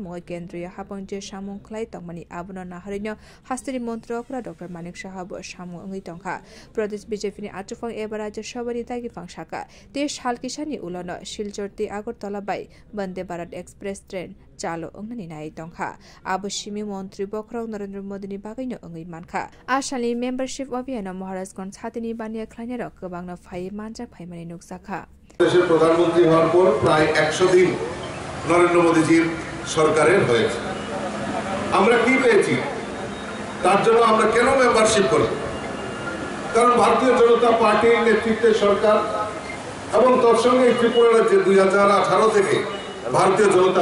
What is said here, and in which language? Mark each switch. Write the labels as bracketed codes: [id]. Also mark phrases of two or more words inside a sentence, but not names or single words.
[brx] मय केंद्रीय हापंजे सामुं खलाइ तंगमानि आबनो नाहरिनो हास्तिनि मंत्री अकरा डॉक्टर मानिक साहाब सामुं अंगै तंखा प्रदेश बीजेपी नि आचकफां एबा राज्य सभानि दागिफां शाखा ते सालकिसानि उलन शिलचरति आगरतला बाइ वंदे भारत एक्सप्रेस ट्रेन चालो अंगनि नाय तंखा आबो सिमी मंत्री बखरक नरेंद्र मोदी नि बागैनो अंगै मानखा आसामनि मेम्बारशिप अभियान महाराजगंज हातिनि बानिया ख्लाइनाय रक गोबांनो फाइ मानजाक फाइमानि नुकसाखा [bn] দেশের প্রধানমন্ত্রী হওয়ার পর প্রায় 100 দিন নরেন্দ্র মোদিজির সরকারের হয়েছে আমরা কি পেয়েছি তার জন্য আমরা কেন মেম্বারশিপ করি কারণ ভারতীয় জনতা পার্টির নেতৃত্বের সরকার এবং তার সঙ্গে ত্রিপুরা রাজ্যে 2018 থেকে ভারতীয় জনতা